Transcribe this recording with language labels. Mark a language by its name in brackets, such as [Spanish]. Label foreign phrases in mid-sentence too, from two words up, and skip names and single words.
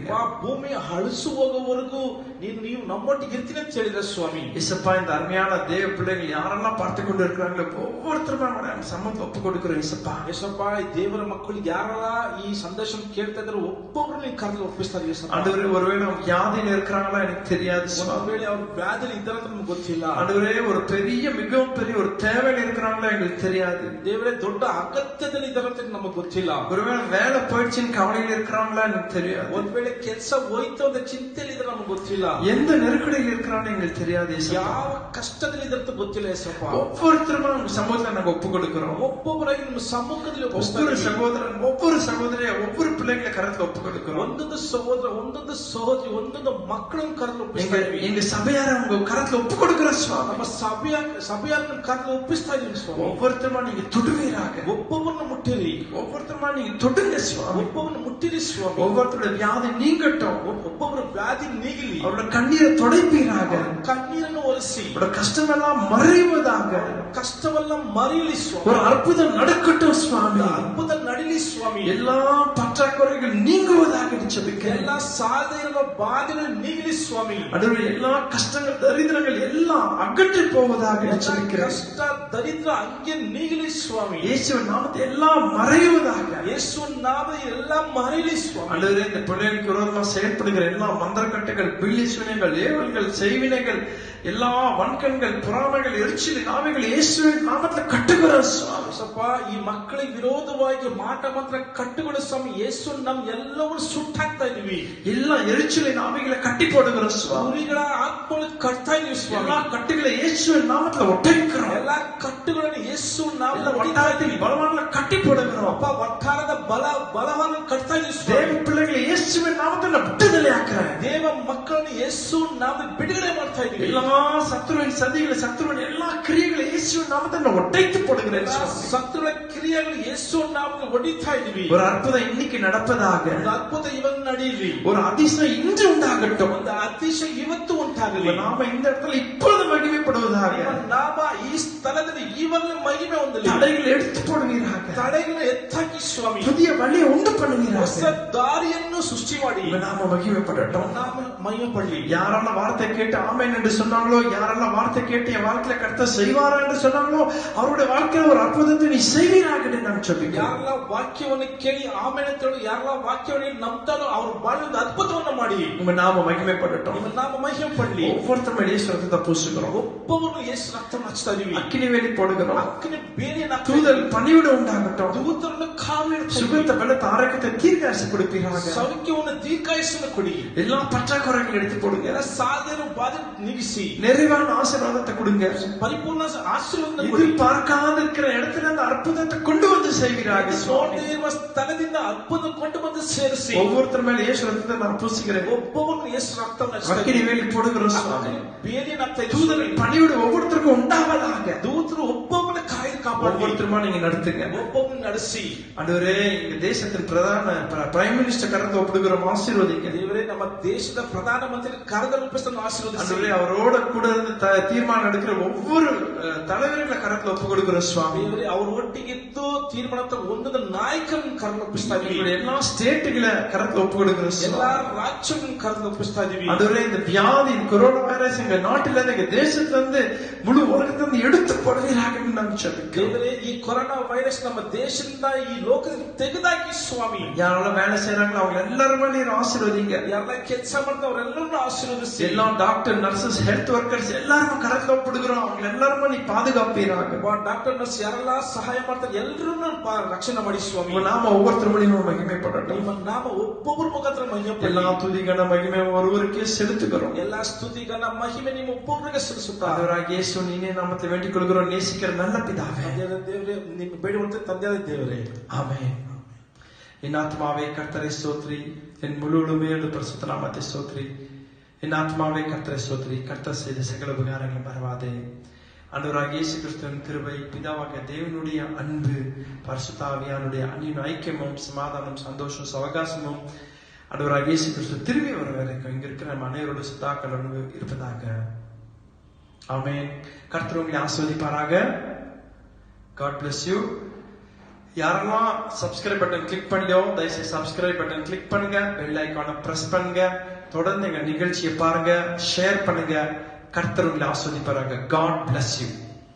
[Kannada] ಆ ಭೂಮಿ ಅಳಿಸು ಹೋಗುವವರೆಗೂ ನೀವು ನಮ್ಮೊಟ್ಟಿಗೆ ಇರ್ತೀನಿ ಅಂತ ಹೇಳಿದ್ರ ಸ್ವಾಮಿ. [Tamil] இயேசப்பா, இந்த அருமையான தேவ பிள்ளைகள் யாரெல்லாம் பார்த்து கொண்டு இருக்கிறாங்களோ ஒவ்வொருத்தரும் அவங்களுடைய சமூகத்தை ஒப்பு கொடுக்கிறோம். இசப்பா [Kannada] ಯೇಸಪ್ಪ ಈ ದೇವರ ಮಕ್ಕಳು ಯಾರೆಲ್ಲ ಈ ಸಂದೇಶ ಕೇಳ್ತಾ ಇದ್ರು ಒಬ್ಬೊಬ್ರು ನೀ ಕರೆದು ಒಪ್ಪಿಸ್ತಾರೆ ಯೇಸಪ್ಪ. [Tamil] ஆண்டவரே ஒருவேளை அவங்க வியாதியில இருக்கிறாங்களா எனக்கு தெரியாது [Kannada] ಒಂದು ವೇಳೆ ಅವ್ರು ವ್ಯಾಧಿಲಿ ಇದ್ದಾರಂತ ನಮ್ಗೆ ಗೊತ್ತಿಲ್ಲ. [Tamil] ஆண்டவரே ஒரு பெரிய மிகவும் பெரிய ஒரு தேவையில இருக்கிறாங்களா எங்களுக்கு தெரியாது. [Kannada] ದೇವರೇ ದೊಡ್ಡ ಅಗತ್ಯದಲ್ಲಿ ಇದ್ದಾರಂತ ನಮಗೆ ಗೊತ್ತಿಲ್ಲ. [Tamil] ஒருவேளை வேலை போயிடுச்சுன்னு கவலையில இருக்கிறாங்களா எனக்கு தெரியாது. [Kannada] ಒಂದ್ ವೇಳೆ ಕೆಲಸ ಹೋಯ್ತು ಅಂತ ಚಿಂತೆಯಲ್ಲಿ ಇದ್ರೆ ನಮ್ಗೆ ಗೊತ್ತಿಲ್ಲ. [Tamil] எந்த நெருக்கடியில் இருக்கிறான்னு எங்களுக்கு தெரியாது. [Kannada] ಯಾವ ಕಷ್ಟದಲ್ಲಿ ಇದ್ರಂತ ಗೊತ್ತಿಲ್ಲ ಯೇಸಪ್ಪ. [Tamil] ஒவ்வொருத்தரும் நம்ம சமூகத்துல நாங்க ஒப்பு கொடுக்கிறோம். [Kannada] ಒಬ್ಬೊಬ್ಬರಾಗಿ ನಿಮ್ಮ ಸಮ್ಮುಖದಲ್ಲಿ [Tamil] ஒவ்வொரு சகோதரன் ஒவ்வொரு சகோதரிய ஒவ்வொரு பிள்ளைகளை கரத்துல ஒப்பு கொடுக்கிறோம். [Kannada] ಒಂದೊಂದು ಸಹೋದರ ಒಂದೊಂದು ಸಹೋದರಿ ಒಂದೊಂದು ಮಕ್ಕಳನ್ನು ಕರೆದು ಒಪ್ಪಿಸ್ತಾ ಇದ್ದೀವಿ. [Tamil] எங்க சபையார உங்க கரத்துல ஒப்பு கொடுக்கிற சுவாமி. [Kannada] ನಮ್ಮ ಸಭೆಯಾರನ್ನು ಕರೆದು ಒಪ್ಪಿಸ್ತಾ ಇದ್ದೀವಿ ಸ್ವಾಮಿ. [Tamil] ஒவ்வொருத்தருமா நீங்க தொடுவீராக. [Kannada] ಒಬ್ಬೊಬ್ಬರನ್ನು ಮುಟ್ಟಿರಿ. [Tamil] ஒவ்வொருத்தருமா நீங்க தொடுங்க சுவாமி. [Kannada] ಒಬ್ಬೊಬ್ಬರನ್ನು ಮುಟ್ಟಿರಿ ಸ್ವಾಮಿ. [Tamil] ஒவ்வொருத்தருடைய வியாதி நீங்கட்டும். [Kannada] ಒಬ್ಬೊಬ್ಬರ ವ್ಯಾಧಿ ನೀಗಲಿ. [Tamil] அவரோட கண்ணீரை துடைப்பீராக. [Kannada] ಕಣ್ಣೀರನ್ನು ಒರೆಸಿ [Tamil] அவரோட கஷ்டமெல்லாம் மறைவதாக. [Kannada] ಕಷ್ಟವೆಲ್ಲ ಮರೀಲಿ ಸ್ವಾಮಿ. [Tamil] ஒரு அற்புதம் நடக்கட்டும் சுவாமி. [Kannada] ಅದ್ಭುತ ನಡೀಲಿ ಸ್ವಾಮಿ. [Tamil] எல்லா பற்றாக்குறைகள் நீங்குவதாக ஜெபிக்கிறேன். [Kannada] ಎಲ್ಲ ಸಾಲದ ಇರುವ ಬಾಧೆಗಳು ನೀಗಲಿ ಸ್ವಾಮಿ. [Tamil] ஆண்டவரே எல்லா கஷ்டங்கள் தரித்திரங்கள் எல்லாம் அகற்றி போவதாக ஜெபிக்கிறேன். [Kannada] ಕಷ್ಟ ದರಿದ್ರ ಹಂಗೆ ನೀಗಲಿ ಸ್ವಾಮಿ. [Tamil] இயேசுவின் நாமத்தை எல்லாம் மறைவதாக. [Kannada] ಯೇಸುವಿನ ನಾಮದಲ್ಲಿ ಎಲ್ಲ ಮರೀಲಿ ಸ್ವಾಮಿ. [Tamil] ஆண்டவரே இந்த பிள்ளைகளுக்கு விரோதமா செயல்படுகிற எல்லா மந்திரக்கட்டுகள் பில்லி சுனைகள் ஏவல்கள் செய்வினைகள் எல்லா வன்கண்கள் பொறாமைகள் எரிச்சலின் ஆவிகள் இயேசுவின் நாமத்துல கட்டுகிறோம் சுவாமி. [Kannada] ಯೇಸಪ್ಪ ಈ ಮಕ್ಕಳಿಗೆ ವಿರೋಧವಾಗಿ ಮಾಟ ಮಂತ್ರ ಕಟ್ಟುಗಳು ಸ್ವಾಮಿ. ಯೇಸು ನಮ್ ಎಲ್ಲವನ್ನು ಸುಟ್ಟಾಕ್ತಾ ಇದೀವಿ. [Tamil] எல்லா எரிச்சலின் ஆவிகளை கட்டி போடுகிறோம் சுவாமி. [Kannada] ಕುರಿಗಳ ಆತ್ಮಗಳು ಕಟ್ತಾ ಇದೀವಿ ಸ್ವಾಮಿ. [Tamil] எல்லா கட்டுகளை இயேசுவின் நாமத்துல ஒட்டைக்கிறோம். [Kannada] ಎಲ್ಲ ಕಟ್ಟುಗಳನ್ನು ಯೇಸು [Tamil] எல்லா [Kannada] ನಾಮದಲ್ಲಿ [Tamil] வட்டாரத்தில் பலவான்களை கட்டி போடுகிறோம். [Kannada] ಅಪ್ಪ ವಟ್ಟಾರದ ಬಲವನ್ನು ಕಟ್ತಾ ಇದೀವಿ [Tamil] தேவ [Kannada] ಸ್ವಾಮಿ. [Tamil] பிள்ளைகளை இயேசுவின் நாமத்துல விடுதலை ஆக்குறேன். [Kannada] ದೇವ ಮಕ್ಕಳನ್ನು ಯೇಸು ನಾಮದಲ್ಲಿ ಬಿಡುಗಡೆ ಮಾಡ್ತಾ ಇದೀವಿ. [Tamil] எல்லா சத்துருவின் சதிகளை சத்துருவின் எல்லா கிரியைகளை இயேசுவின் நாமத்துல ஒட்டைத்து போடுகிறேன் சுவாமி. [Kannada] ಶತ್ರುಗಳ ಕ್ರಿಯೆಗಳು ಯೇಸು ನಾಮದಲ್ಲಿ ಹೊಡಿತಾ ಇದೀವಿ. [Tamil] ஒரு அற்புதம் இன்னைக்கு நடப்பதாக. [Kannada] ಒಂದು ಅದ್ಭುತ ಇವತ್ತು ನಡೆಯಲಿ. [Tamil] ஒரு அதிசயம் இன்று உண்டாகட்டும். [Kannada] ಒಂದು ಅತಿಶಯ ಇವತ್ತು ಉಂಟಾಗಲಿ. [Tamil] நாம இந்த இடத்துல இப்பொழுது மகிமைப்படுவதாக. [Kannada] ನಿಮ್ಮ ನಾಮ ಈ ಸ್ಥಳದಲ್ಲಿ ಈವಾಗಲೇ ಮಹಿಮೆ ಹೊಂದಲಿ. [Tamil] தடைகளை எடுத்து போடுவீராக. [Kannada] ತಡೆಗಳನ್ನು ಎತ್ತಾಕಿ ಸ್ವಾಮಿ. [Tamil] புதிய வழியை உண்டு [Kannada] ಹೊಸ [Tamil] பண்ணுவீராக. [Kannada] ದಾರಿಯನ್ನು ಸೃಷ್ಟಿ ಮಾಡಿ. [Tamil] நாம மகிமைப்படட்டும். [Kannada] ನಾಮ ಮಹಿಮೆ ಪಡಲಿ. [Tamil] யாரெல்லாம் வார்த்தை கேட்டு ஆமென் என்று சொன்னாங்களோ, யாரெல்லாம் வார்த்தை கேட்டு என் வாழ்க்கையில கர்த்தர் செய்வாரா என்று சொன்னாங்களோ, அவருடைய வாழ்க்கையில ஒரு அற்புதத்தை நீ செய்வீராக என்று நான் சொல்லுகிறேன். [Kannada] ಯಾರೆಲ್ಲ ವಾಕ್ಯವನ್ನು ಕೇಳಿ ಆಮೇಲೆ ಅಂತ ಹೇಳಿ ಯಾರೆಲ್ಲ ವಾಕ್ಯವನ್ನು ನಂಬ್ತಾರೋ ಅವ್ರ ಬಾಳಿದ ಅದ್ಭುತವನ್ನು ಮಾಡಿ. [Tamil] உங்க நாம மகிமைப்படட்டும். [Kannada] ನಿಮ್ಮ ನಾಮ ಮಹಿಮೆ ಪಡಲಿ. [Tamil] ஒவ்வொருத்தரும் இயேசு ரத்தத்தை பூசுகிறோம். [Kannada] ಒಬ್ಬೊಬ್ಬರು ಯೇಸು ರಕ್ತ ಹಚ್ತಾ ಇದೀವಿ. [Tamil] அக்கினி வேலி போடுகிறோம். [Kannada] ಅಕ್ಕನೆ ಬೇರೆ [Tamil] தூதல் பணிவிட உண்டாகட்டும். [Kannada] ದೂತರನ್ನು ಕಾವಲು [Tamil] சுகத்தை பலத்த ஆரோக்கியத்தை தீர்க்காசி கொடுப்பீராக. [Kannada] ಸೌಖ್ಯವನ್ನು ದೀರ್ಘಾಯುಸ್ಸನ್ನು ಕೊಡಿ. [Tamil] எல்லா பற்றாக்குறைகளை எடுத்து போடுங்க. [Kannada] ಎಲ್ಲ ಸಾಧನೆ ಬಾಧೆ ನೀಗಿಸಿ [Tamil] நிறைவான ஆசீர்வாதத்தை கொடுங்க. [Kannada] ಪರಿಪೂರ್ಣ ಆಶೀರ್ವಾದ [Tamil] இது [Kannada] ಕೊಡಿ. [Tamil] பார்க்காத இருக்கிற இடத்துல அந்த அற்புதத்தை கொண்டு வந்து செய்வீராக. [Kannada] ನೋಡದೇ ಇರುವ ಸ್ಥಳದಿಂದ ಅದ್ಭುತ ಕೊಂಡು ಬಂದು ಸೇರಿಸಿ. [Tamil] ஒவ்வொருத்தர் மேல இயேசு ரத்தத்தை நான் பூசிக்கிறேன். [Kannada] ಒಬ್ಬೊಬ್ಬರು ಯೇಸು ರಕ್ತವನ್ನು ಹಚ್ತಾ [Tamil] அக்கினி [Kannada] ಇದೀವಿ. [Tamil] வேலி போடுகிறோம் சுவாமி. [Kannada] ಬೇರೆ ನಗ್ತಾ [Tamil] தூதல் [Kannada] ಇದೀವಿ. [Tamil] பணிவிட ஒவ்வொருத்தருக்கும் உண்டாவதாக. [Kannada] ದೂತರು ಒಬ್ಬೊಬ್ಬನ ಕಾಯಿ ಕಾಪಾಡಿ [Tamil] ஒவ்வொருத்தருமா நீங்க நடத்துங்க. [Kannada] ಒಬ್ಬೊಬ್ಬನ ನಡೆಸಿ. [Tamil] ஆண்டவரே எங்க தேசத்தின் பிரதான [English] prime minister [Tamil] கரத்தை ஒப்புடுகிறோம். ஆசீர்வதிங்க. [Kannada] ದೇವರೇ ನಮ್ಮ ದೇಶದ ಪ್ರಧಾನ ಮಂತ್ರಿ ಕರೆದ ರೂಪಿಸನ್ನು ಆಶೀರ್ವದಿಸಿ. [Tamil] ஆண்டவரே அவரோட கூட இருந்து தீர்மானம் எடுக்கிற ஒவ்வொரு தலைவர்களை கரத்துல ஒப்பு கொடுக்கிற சுவாமி. [Kannada] ದೇವರೇ ಅವರು ಒಟ್ಟಿಗಿದ್ದು ತೀರ್ಮಾನ ಒಂದೊಂದು ನಾಯಕರನ್ನು ಕರೆದು ಒಪ್ಪಿಸ್ತಾ ಇದೀವಿ. [Tamil] எல்லா ஸ்டேட்டுகளை கரத்துல ஒப்பு கொடுக்கிற [Kannada] ಎಲ್ಲಾ [Tamil] சுவாமி. [Kannada] ರಾಜ್ಯಗಳನ್ನು ಕರೆದು ಒಪ್ಪಿಸ್ತಾ ಇದೀವಿ. [Tamil] ஆண்டவரே இந்த வியாதி கொரோனா வைரஸ் எங்க நாட்டில இருந்து எங்க தேசத்துல இருந்து முழு உலகத்துல இருந்து எடுத்து போடுவீராக நான் சொல்லுகிறேன். [Kannada] ದೇವರೇ ಈ ಕೊರೋನಾ ವೈರಸ್ ನಮ್ಮ ದೇಶದಿಂದ ಈ ಲೋಕದಿಂದ ತೆಗೆದಾಕಿ ಸ್ವಾಮಿ. [Tamil] யாரெல்லாம் வேலை செய்யறாங்களோ அவங்க எல்லாரும் நீர் ஆசீர்வதிங்க. [Kannada] ಯಾರೆಲ್ಲ ಕೆಲಸ ಮಾಡ್ತಾವ್ರೆಲ್ಲರನ್ನು ಆಶೀರ್ವದಿಸಿ. [Tamil] எல்லா [English] doctor nurses health workers [Tamil] எல்லாரும் கரத்துல ஒப்பிடுகிறோம். அவங்க எல்லாரும் நீ பாதுகாப்பீராக. [English] doctor nurse [Kannada] ಯಾರೆಲ್ಲ ಸಹಾಯ ಮಾಡ್ತಾರೆ ಎಲ್ಲರನ್ನು ರಕ್ಷಣೆ ಮಾಡಿ ಸ್ವಾಮಿ. [Tamil] உங்க நாம ஒவ்வொருத்தர் மூலியமா மகிமைப்படட்டும். [Kannada] ನಿಮ್ಮ ನಾಮ ಒಬ್ಬೊಬ್ಬರ ಮುಖಾಂತರ ಮಹಿಮೆ [Tamil] எல்லா [Kannada] ಪಡಲಿ. [Tamil] துதிகன மகிமை ஒருவருக்கே செலுத்துகிறோம். [Kannada] ಎಲ್ಲಾ ಸ್ತುತಿಗನ ಮಹಿಮೆ ನಿಮ್ಮ ಒಬ್ಬೊಬ್ಬರಿಗೆ ಸಲ್ಲಿಸುತ್ತಾ. [Tamil] ஆண்டவராகிய இயேசு நீனே நாமத்தை வேண்டிக் கொள்கிறோம். நேசிக்கிற நல்ல பிதாவே. [Kannada] ದೇವರೇ ನಿಮ್ಮ ಬೇಡುವಂತೆ ತಂದೆಯಾದ ದೇವರೇ. [Tamil] ஆமென். என் ஆத்மாவே கர்த்தரை ஸ்தோத்திரி. என் முழு உளமையோடு பரிசுத்த நாமத்தை ஸ்தோத்திரி. என் ஆத்மாவே கர்த்தரை ஸ்தோத்திரி. கர்த்தர் செய்த சகல உபகாரங்களை மறவாதே. ஆண்டவராகிய இயேசு கிறிஸ்துவின் கிருபை, பிதாவாகிய தேவனுடைய அன்பு, பரிசுத்த ஆவியானுடைய அன்பின் ஐக்கியமும் சமாதானம் சந்தோஷம் சவகாசமும் ஆண்டவராகிய இயேசு கிறிஸ்து திரும்பி வர வரைக்கும் இங்க இருக்கிற நம்ம அனைவரோட சுத்தாக்கள் அன்பு இருப்பதாக. ஆமென். கர்த்தர் உங்களை ஆசீர்வதிப்பாராக. [English] God bless you. [Tamil] யாரெல்லாம் [English] subscribe button click [Tamil] பண்ணியோ தயவுசெய்து [English] subscribe button click [Tamil] பண்ணுங்க. [English] bell iconai press [Tamil] பண்ணுங்க. தொடர்ந்து எங்க நிகழ்ச்சியை பாருங்க, ஷேர் பண்ணுங்க. கர்த்தர் உங்களை ஆஸ்வதிப்பாராக. [English] God bless you.